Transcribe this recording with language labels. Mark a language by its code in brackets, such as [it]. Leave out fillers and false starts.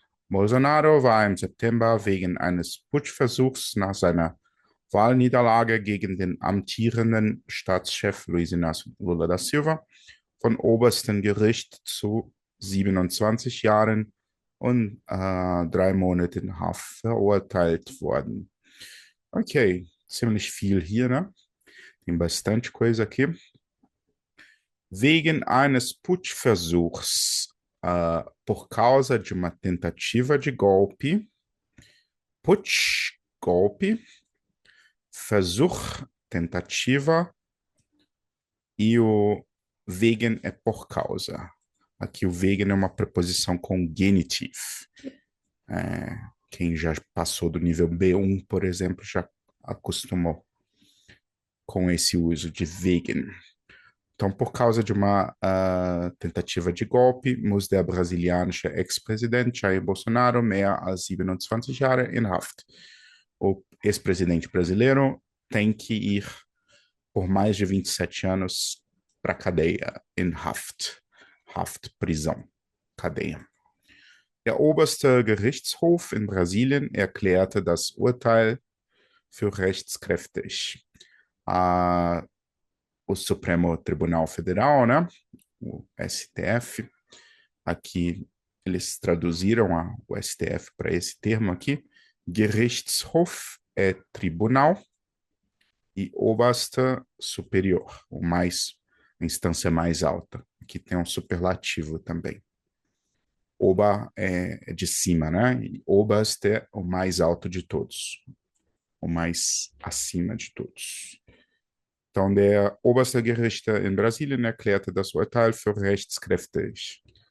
[de] Bolsonaro war im September wegen eines Putschversuchs nach seiner Wahlniederlage gegen den amtierenden Staatschef Luiz Inácio Lula da Silva vom obersten Gericht zu 27 Jahren und 3 Monaten Haft verurteilt worden. Ok, ziemlich viel hier, né? [pt] Tem bastante coisa aqui. [de] Wegen eines Putschversuchs, [pt] por causa de uma tentativa de golpe, Putsch, golpe, Versuch, tentativa, e o wegen é por causa. Aqui o wegen é uma preposição com genitive. Quem já passou do nível B1, por exemplo, já acostumou com esse uso de wegen. Então, por causa de uma tentativa de golpe, [de] muss der brasilianische Ex-Präsident Jair Bolsonaro mehr als 27 Jahre in Haft. [pt] O ex-presidente brasileiro tem que ir por mais de 27 anos para a cadeia, in Haft. Haft, prisão, cadeia. [de] Der oberste Gerichtshof in Brasilien erklärte das Urteil für rechtskräftig. [pt] O Supremo Tribunal Federal, né? O STF, aqui eles traduziram o STF para esse termo aqui. Gerichtshof é tribunal e oberste superior, a instância mais alta. Aqui tem um superlativo também. Oba é de cima, né? E oberste é o mais alto de todos, o mais acima de todos. [de] Então, der oberste Gerichter in Brasilien erklärte das Urteil für rechtskräftig.